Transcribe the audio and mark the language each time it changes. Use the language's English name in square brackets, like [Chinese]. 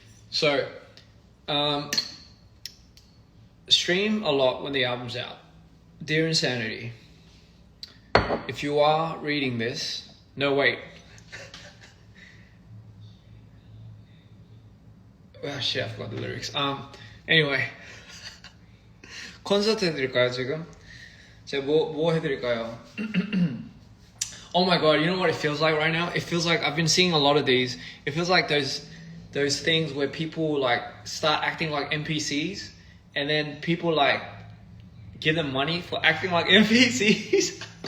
[English] So, stream a lot when the album's out. Dear Insanity, if you are reading this, no wait. Oh shit, I forgot the lyrics. [Korean] Anyway, 콘서트 해드릴까요 지금? 제가 뭐 해드릴까요? [English] Oh my god, you know what it feels like right now? It feels like I've been seeing a lot of these. It feels like those things where people like start acting like NPCs, and then people like give them money for acting like NPCs.